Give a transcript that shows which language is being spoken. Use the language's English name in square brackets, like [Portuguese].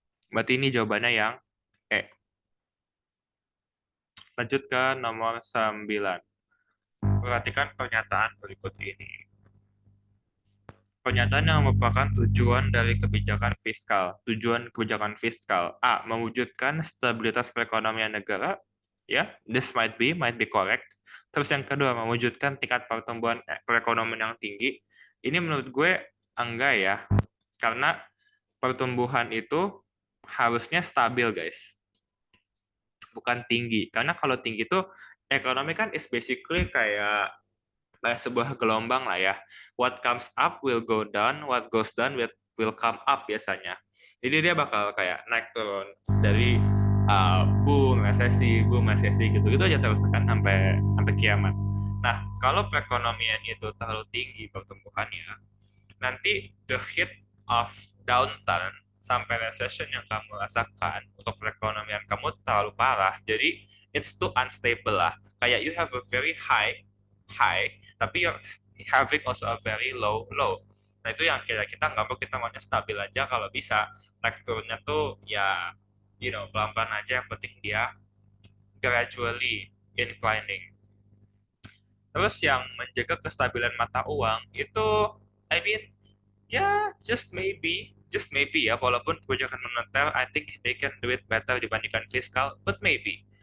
[Indonesian] Berarti ini jawabannya yang E. Lanjut ke nomor 9. Perhatikan pernyataan berikut ini. Pernyataan yang merupakan tujuan dari kebijakan fiskal. Tujuan kebijakan fiskal. A. Mewujudkan stabilitas perekonomian negara. Ya, [English] this might be correct. [Indonesian] Terus yang kedua, mewujudkan tingkat pertumbuhan perekonomian yang tinggi. Ini menurut gue enggak ya. Karena pertumbuhan itu harusnya stabil, guys. Bukan tinggi. Karena kalau tinggi itu, ekonomi kan [English] is basically [Indonesian] kayak sebuah gelombang lah ya. [English] What comes up will go down, what goes down will come up biasanya. [Indonesian] Jadi dia bakal kayak naik turun dari boom resesi gitu gitu aja terus kan sampai sampai kiamat. Nah, kalau perekonomian itu terlalu tinggi pertumbuhannya, nanti [English] the hit of downturn [Indonesian] sampai recession yang kamu rasakan untuk perekonomian kamu terlalu parah. [English] Jadi it's too unstable lah. Kayak you have a very high, tapi you're having also a very low. [Indonesian] Nah itu yang kita nggak mau, kita maunya stabil aja kalau bisa. Naik turunnya tuh ya pelan-pelan aja, yang penting dia [English] gradually inclining. [Indonesian] Terus yang menjaga kestabilan mata uang itu, [English] I mean, [Indonesian] ya, [English] just maybe [Indonesian] ya, walaupun kebijakan moneter, [English] I think they can do it better [Indonesian] dibandingkan fiskal, [English] but maybe.